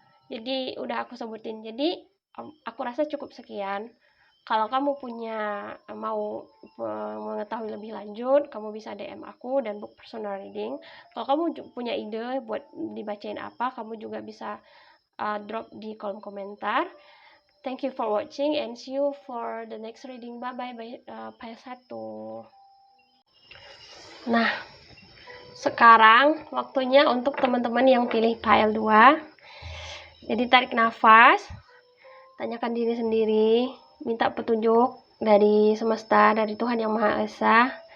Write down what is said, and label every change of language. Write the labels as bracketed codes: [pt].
[id] Jadi udah aku sebutin. Jadi aku rasa cukup sekian. Kalau kamu mau mengetahui lebih lanjut, kamu bisa DM aku dan [en] book personal reading. [id] Kalau kamu punya ide buat dibacain apa, kamu juga bisa drop di kolom komentar. [en] Thank you for watching and see you for the next reading. Bye bye, pile 1. [id] Nah, sekarang waktunya untuk teman-teman yang pilih pile 2. Jadi tarik nafas, tanyakan diri sendiri, minta petunjuk dari semesta, dari Tuhan Yang Maha Esa.